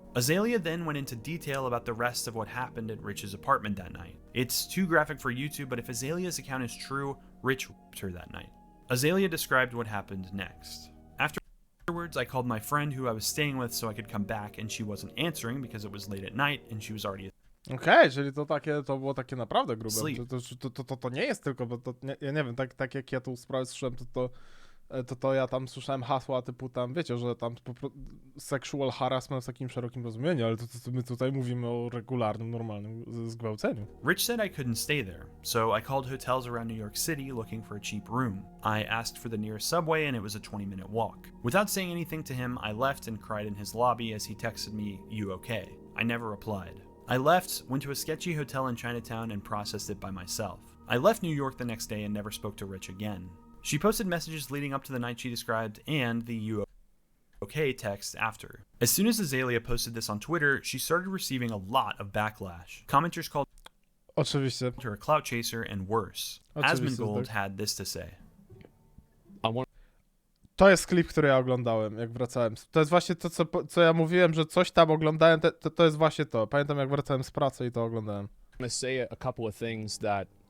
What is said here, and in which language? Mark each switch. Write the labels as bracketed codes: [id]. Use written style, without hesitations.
[en] Azalea then went into detail about the rest of what happened at Rich's apartment that night. It's too graphic for YouTube, but if Azalea's account is true, Rich raped her that night. Azalea described what happened next. Afterwards, I called my friend who I was staying with so I could come back, and she wasn't answering because it was late at night and she was already [pl] Okej, czyli to było takie naprawdę grube. [en] Sleep. [pl] To nie jest tylko, bo to, ja nie wiem, tak jak ja tą sprawę słyszałem, to ja tam słyszałem hasła typu tam, wiecie, że tam [en] sexual harassment [pl] w takim szerokim rozumieniu, ale to my tutaj mówimy o regularnym, normalnym zgwałceniu. [en] Rich said I couldn't stay there, so I called hotels around New York City looking for a cheap room. I asked for the nearest subway and it was a 20-minute walk. Without saying anything to him, I left and cried in his lobby as he texted me, "You okay?" I never replied. I left, went to a sketchy hotel in Chinatown and processed it by myself. I left New York the next day and never spoke to Rich again. She posted messages leading up to the night she described and the "you okay" text after. As soon as Azalea posted this on Twitter, she started receiving a lot of backlash. Commenters called [pl] Oczywiście. [en] her a clout chaser and worse. [pl] Oczywiście, [en] Asmongold [pl] tak. [en] had this to say. [pl] To jest klip, który ja oglądałem, jak wracałem. To jest właśnie to, co ja mówiłem, że coś tam oglądałem, to jest właśnie to. Pamiętam, jak wracałem z pracy i to oglądałem. [en] To say a couple of things that